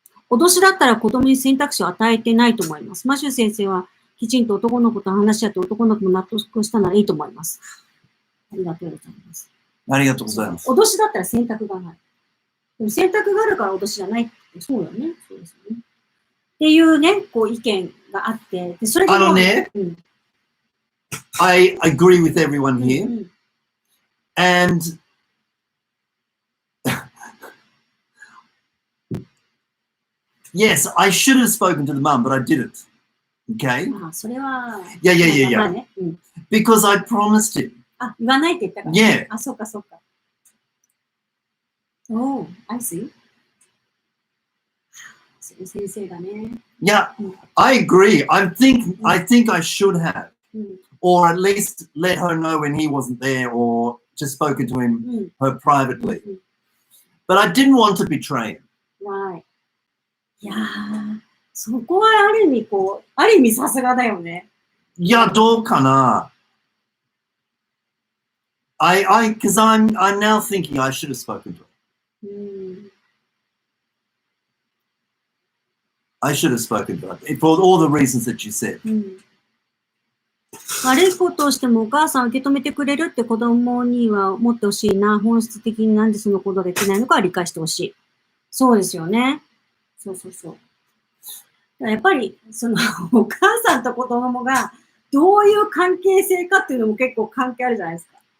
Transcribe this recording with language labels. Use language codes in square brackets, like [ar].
[ja] 脅しだったら子供に選択肢を与えてないと思います。マシュー先生はきちんと男の子と話し合って男の子も納得したならいいと思います。ありがとうございます。ありがとうございます。脅しだったら選択がない。でも選択があるから脅しじゃないって、そうだよね。そうですよね。っていうね、意見があって、でそれで [en] I agree with everyone here. And yes, I should have spoken to the mum, but I didn't. Okay? Yeah. Because I promised it. [ja] 言わないって言ったから。 [en] Yeah. [ja] そうか。 [en] Oh, I see. [ja] 先生がね。 [en] Yeah, I agree. I think I should have. Or at least let her know when he wasn't there or just spoken to her privately. But I didn't want to betray him. Right. [ja] いやー、そこはある意味さすがだよね。いや、どうかな。 [en] Because I'm now thinking I should have spoken to her. I should have spoken to her for all the reasons that you said. [ja] 悪いことをしてもお母さん受け止めてくれるって子供には思ってほしいな。本質的になんでそのことができないのか理解してほしい。そうですよね。そう。やっぱり、お母さんと子供がどういう関係性かっていうのも結構関係あるじゃないですか。